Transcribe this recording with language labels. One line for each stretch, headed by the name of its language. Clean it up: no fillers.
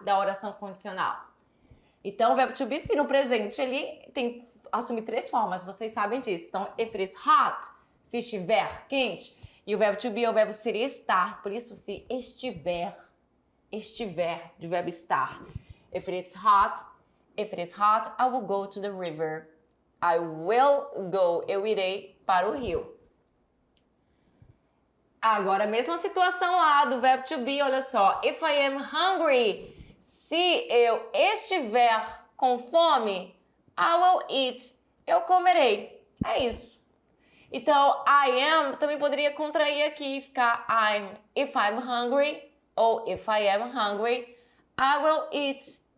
Portuguese: Da oração condicional. Então, o verbo to be, se no presente, ele tem assume três formas, vocês sabem disso. Então,
English: if it is hot,
Portuguese: se estiver quente, e o verbo to be é o verbo ser e estar, por isso se estiver, de verbo estar.
English: If it is hot, I will go to the river. I will go,
Portuguese: eu irei para o rio. Agora, a mesma situação lá do verbo to be, olha só.
English: If I am hungry,
Portuguese: se eu estiver com fome,
English: I will eat,
Portuguese: eu comerei. É isso. Então, I am também poderia contrair aqui e ficar I'm.
English: If I'm hungry, ou if I am hungry, I will eat.